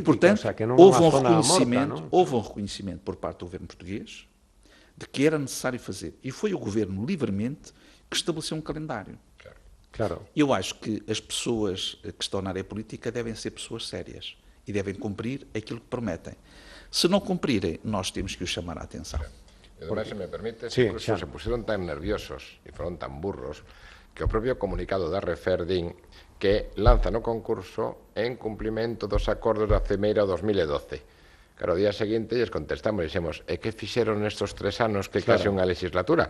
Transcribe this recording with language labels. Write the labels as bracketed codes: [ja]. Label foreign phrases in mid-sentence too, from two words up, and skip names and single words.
[pt] e, portanto, houve um reconhecimento por parte do governo português de que era necessário fazer. E foi o governo livremente que estabeleceu um calendário. Claro. Eu acho que as pessoas que estão na área política devem ser pessoas sérias e devem cumprir aquilo que prometem. Se não cumprirem, nós temos que os chamar a atenção. [gl] E ademais, se me permites, Sí, incluso xa. [es] se pusieron tan nerviosos [gl] e foron tan burros que o propio comunicado da Refer din que lanzan o concurso en cumplimento dos acordos da Cimeira 2012. Claro, o día seguinte lles contestamos e dixemos e que fixeron nestes 3 anos que case unha legislatura?